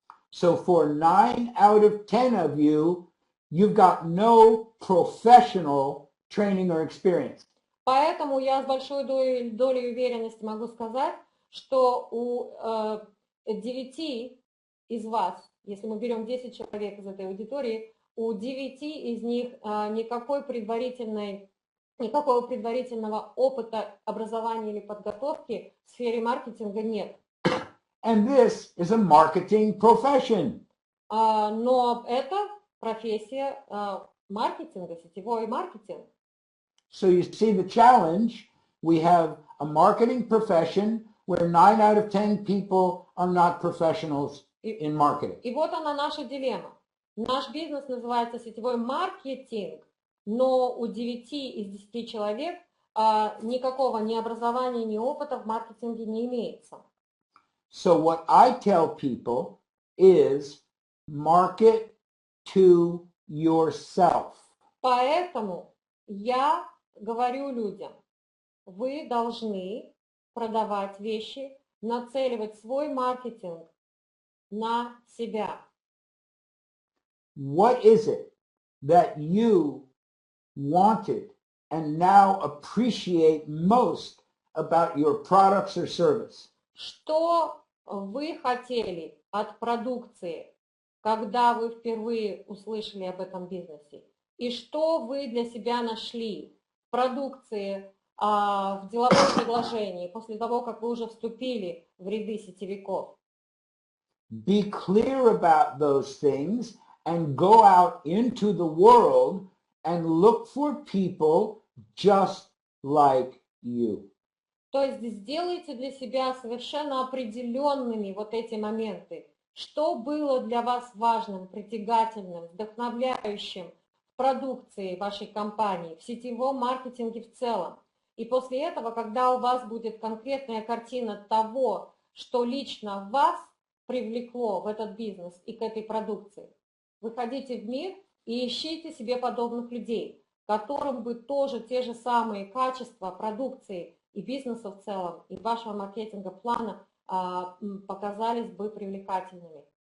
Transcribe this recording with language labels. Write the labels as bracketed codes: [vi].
[en] So for 9 out of 10 of you, you've got no professional training or experience. [ru] Поэтому я с большой долей уверенности могу сказать, что у 9 из вас, если мы берем 10 человек из этой аудитории, у 9 из них никакого предварительного опыта образования или подготовки в сфере маркетинга нет. [en] And this is a marketing profession. [ru] Но это профессия маркетинга, сетевой маркетинг. [en] So you see the challenge. We have a marketing profession where 9 out of 10 people are not professionals in marketing. [ru] И вот она наша дилемма. Наш бизнес называется сетевой маркетинг, но у 9 из 10 человек никакого ни образования, ни опыта в маркетинге не имеется. [en] So what I tell people is market to yourself. [ru] Поэтому я говорю людям, вы должны продавать вещи, нацеливать свой маркетинг на себя. [en] What is it that you wanted and now appreciate most about your products or service? [ru] Что вы хотели от продукции, когда вы впервые услышали об этом бизнесе? И что вы для себя нашли в продукции, в деловом предложении, после того, как вы уже вступили в ряды сетевиков? [en] Be clear about those things and go out into the world and look for people just like you. [ru] То есть сделайте для себя совершенно определенными вот эти моменты. Что было для вас важным, притягательным, вдохновляющим в продукции вашей компании, в сетевом маркетинге в целом. И после этого, когда у вас будет конкретная картина того, что лично вас привлекло в этот бизнес и к этой продукции, выходите в мир и ищите себе подобных людей, которым бы тоже те же самые качества продукции и бизнеса в целом, и вашего маркетинга плана показались бы привлекательными.